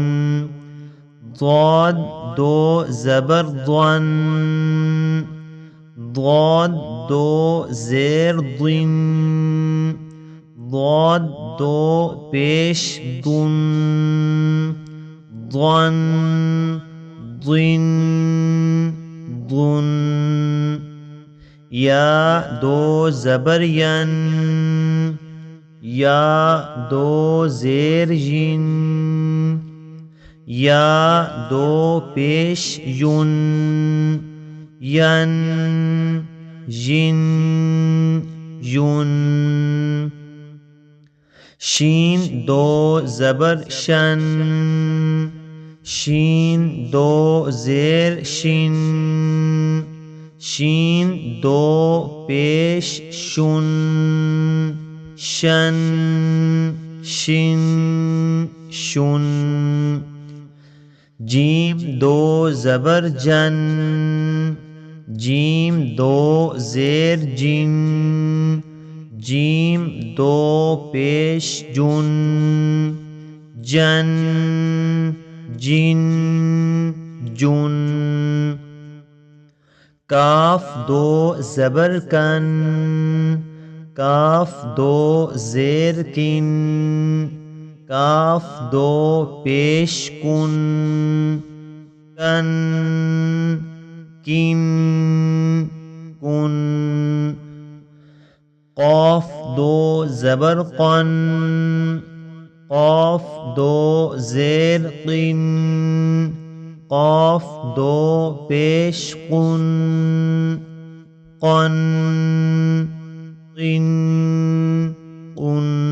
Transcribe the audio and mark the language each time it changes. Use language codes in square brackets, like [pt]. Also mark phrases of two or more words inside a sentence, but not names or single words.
[ur] ضاد دو زبر ضن، ضاد دو زیر ضن، ضاد دو پیش ضن، ضن ضن ضن. یا دو زبر ین، یا دو زیر ین، یا دو پیش یون، ین ین یون. شین دو زبر شن، شین دو زیر شین، شین دو پیش شن، شن شن شن. جیم دو زبر جن، جیم دو زیر جن، جیم دو پیش جن، جن جن جن. کاف دو زبر کن، کاف دو زیر کن، کاف دو پیش کن، کن کن کن. قاف دو زبر قن، قاف دو زیر قن، قاف دو پیش قن، قن قن قن.